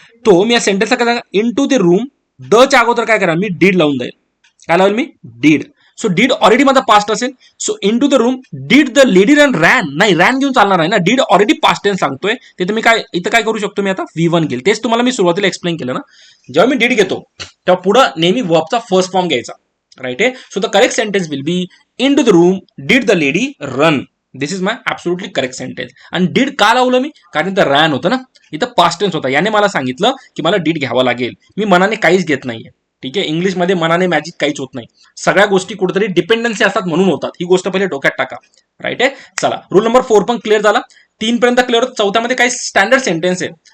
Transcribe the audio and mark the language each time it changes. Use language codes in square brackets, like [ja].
[mr] तो मी या सेंटेन्सला काय इन टू द रूम दच्या अगोदर काय करा? मी डीड लावून जाईल. काय लावेल मी? डीड. [en] so did already [mr] माझा पास्ट असेल. [en] So into the room did the lady run ran. [mr] नाही, रॅन घेऊन चालणार नाही ना. डीड ऑलरेडी पास्ट टेन्स सांगतोय. तिथे मी काय इथं काय करू शकतो? मी आता V1 घेईल. तेच तुम्हाला मी सुरुवातीला एक्सप्लेन केलं ना. जेव्हा मी डीड घेतो तेव्हा पुढं नेहमी वर्बचा फर्स्ट फॉर्म घ्यायचा. राईट आहे. [en] So the correct sentence will be into the room did the lady run. This is my absolutely correct sentence. [mr] आणि डीड का लावलं मी? कारण इथं रॅन होतं ना, इथं पास्ट टेन्स होता. याने मला सांगितलं की मला डीड घ्यावा लागेल. मी मनाने काहीच घेत नाहीये. ठीक आहे, इंग्लिशमध्ये मनाने मॅजिक काहीच होत नाही. सगळ्या गोष्टी कुठेतरी डिपेंडन्सी असतात म्हणून होतात. ही गोष्ट पहिले डोक्यात टाका. राईट आहे. चला रूल नंबर 4 पण क्लिअर झाला. 3 पर्यंत क्लिअर होत. चौथ्यामध्ये काही स्टँडर्ड सेंटेन्स आहे.